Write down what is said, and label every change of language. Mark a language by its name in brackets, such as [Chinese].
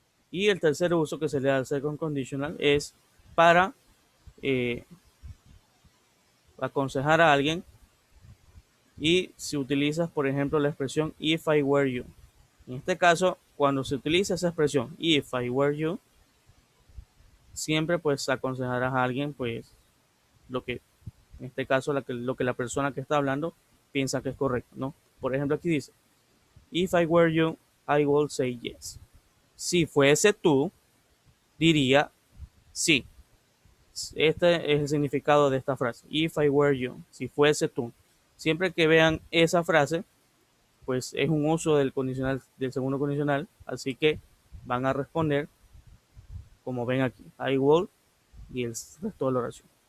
[Spanish] Y el tercer uso que se le da al second conditional es para eh, aconsejar a alguien y si utilizas, por ejemplo, la expresión [English] if I were you. [Spanish] En este caso, cuando se utiliza esa expresión [English] if I were you, [Spanish] siempre pues aconsejarás a alguien pues lo que, en este caso, lo que la persona que está hablando piensa que es correcto, ¿no? Por ejemplo, aquí dice, [English] if I were you, I would say yes. [Spanish] Si fuese tú, diría sí. Este es el significado de esta frase. [English] If I were you, [Spanish] si fuese tú. Siempre que vean esa frase, pues es un uso del condicional, del segundo condicional, así que van a responder como ven aquí, [English] I will [Spanish] y el resto de la oración.